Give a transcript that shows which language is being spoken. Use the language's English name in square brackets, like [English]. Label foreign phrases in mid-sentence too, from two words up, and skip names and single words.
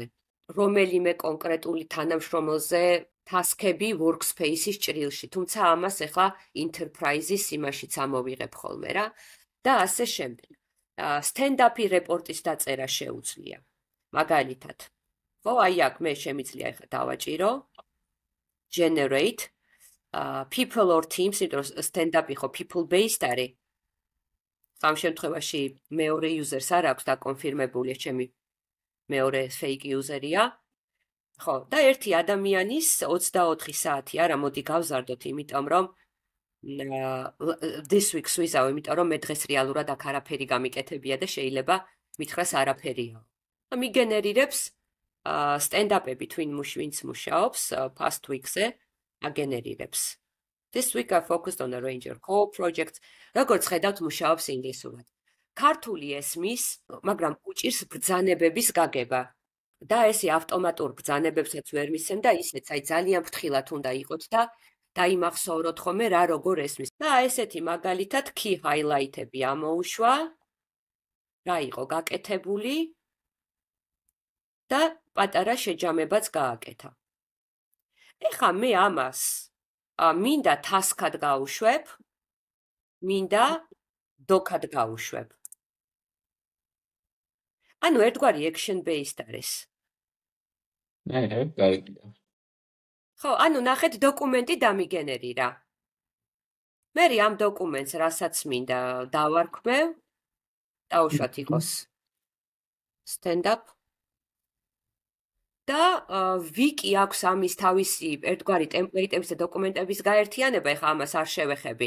[Georgian] რომელიმე კონკრეტული თანამშრომელზე task-ები workspace-ის ჭრილში, თუმცა ამას ახლა enterprise-ის იმაშიც ამოვიღებ ხოლმე რა და ასე შემდეგ. stand-up-ი რეპორტის დაწერა შეუძლია. მაგალითად, ხო, აი აქ მე შემიძლია ახლა დავაჭირო [English] generate people or teams, [Georgian] იმიტომ რომ stand-up-ი ხო [English] people based [Georgian] არის. ამ შემთხვევაში მეორე users არ აქვს დაკონფირმებული, ჩემი მეორე [English] fake user-ია. [Georgian] ხო, და ერთი ადამიანის 24 საათი არა, მოდი გავზარდოთ, იმიტომ რომ [English] this week-ს [Georgian] ვიზავ, იმიტომ რომ მე დღეს რეალურად აქ არაფერი გამიკეთებია და შეიძლება მითხრას არაფერია. მიგენერირებს stand-up-ები twin ვინც მუშაობს [English] past weeks-ზე [Georgian] აგენერირებს. [English] This week I focused on a range of core projects. [Georgian] როგორც ხედავთ, მუშაობს ინგლისურად. ქართული ესმის, მაგრამ უჭირს ბრძანებების გაგება. და ესე ავტომატურ ბრძანებებსაც ვერ მისცემ და ისეც აი ძალიან ფრთხილად უნდა იყოთ და დაიმახსოვროთ ხოლმე რა როგორ ესმის. და ესეთი მაგალითად [English] key highlight-ები [Georgian] ამოუშვა. რა იყო გაკეთებული და პატარა შეჯამებაც გააკეთა. ეხლა მე ამას მინდა task-ad გავუშვებ, მინდა doc-ad გავუშვებ. ანუ ერთგვარი [English] action based [Georgian] არის. გაიგე. ხო, ანუ ნახეთ დოკუმენტი დამიგენერირა. მე ამ დოკუმენტს რასაც მინდა დავარქმევ, დაუშვათ იყოს stand-up და ვიკი აქვს ამის თავისი ერთგვარი ტემპლეიტების და დოკუმენტების გაერთიანება, ეხლა ამას არ შევეხები.